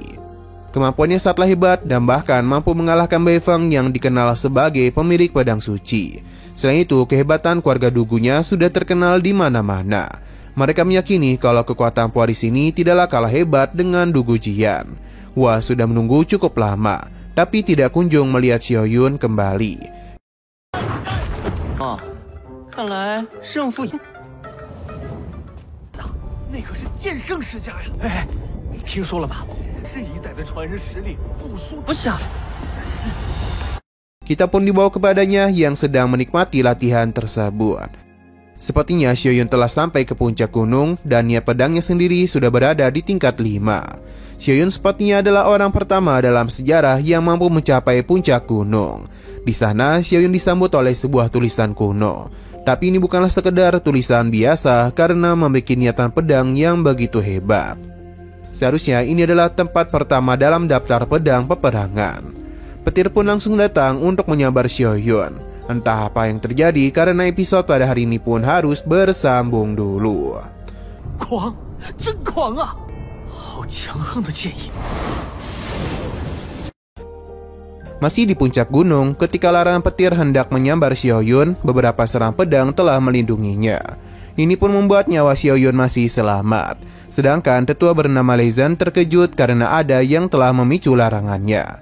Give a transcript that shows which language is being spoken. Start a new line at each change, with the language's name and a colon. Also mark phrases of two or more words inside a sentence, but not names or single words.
Indonesian: Kemampuannya sangatlah hebat dan bahkan mampu mengalahkan Wei Feng yang dikenal sebagai pemilik pedang suci. Selain itu, kehebatan keluarga Dugunya sudah terkenal di mana-mana. Mereka meyakini kalau kekuatan pewaris ini tidaklah kalah hebat dengan Dugu Jian. Hua sudah menunggu cukup lama, tapi tidak kunjung melihat Xiaoyun kembali.
Chinese: Oh, 看来胜负那可是剑圣世家呀！哎，你听说了吗？这一代的传人实力不输不下。
Indonesian: Kita pun dibawa kepadanya yang sedang menikmati latihan tersebut. Sepertinya Xiaoyun telah sampai ke puncak gunung dan niat pedangnya sendiri sudah berada di tingkat 5. Xiaoyun sepertinya adalah orang pertama dalam sejarah yang mampu mencapai puncak gunung. Di sana Xiaoyun disambut oleh sebuah tulisan kuno. Tapi ini bukanlah sekedar tulisan biasa karena memiliki niatan pedang yang begitu hebat. Seharusnya ini adalah tempat pertama dalam daftar pedang peperangan. Petir pun langsung datang untuk menyambar Xiaoyun. Entah apa yang terjadi karena episode pada hari ini pun harus bersambung dulu.
Chinese: 狂，真狂啊！好强横的剑意。
Indonesian: Masih di puncak gunung, ketika larangan petir hendak menyambar Xiaoyun, beberapa serang pedang telah melindunginya. Ini pun membuat nyawa Xiaoyun masih selamat. Sedangkan tetua bernama Lei Zhen terkejut karena ada yang telah memicu larangannya.